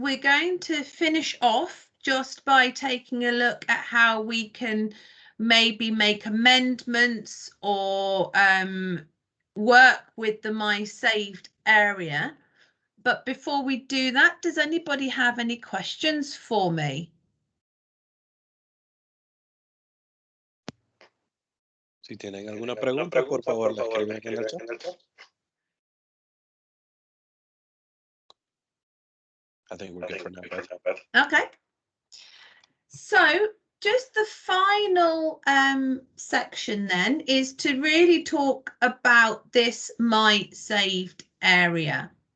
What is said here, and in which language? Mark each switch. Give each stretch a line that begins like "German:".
English: We're going to finish off just by taking a look at how we can maybe make amendments or work with the My Saved area. But before we do that, does anybody have any questions for me?
Spanish: Si tienen alguna pregunta, por favor, la escriben aquí en el chat.
English: I think we're good for now, Beth. Okay. So just the final section then is to really talk about this My Saved area.